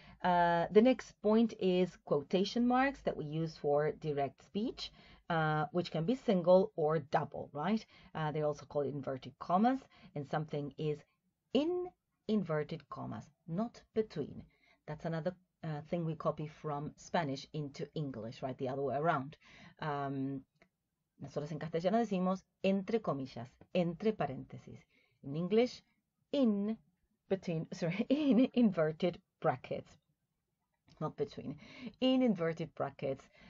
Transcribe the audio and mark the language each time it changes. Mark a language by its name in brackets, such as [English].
[English] The next point is quotation marks that we use for direct speech, which can be single or double, right? They also call it inverted commas, and something is in inverted commas, not between. That's another thing we copy from Spanish into English, right? The other way around. [Spanish] Nosotros en castellano decimos entre comillas, entre paréntesis. [English] In English, in inverted brackets, not between, in inverted brackets,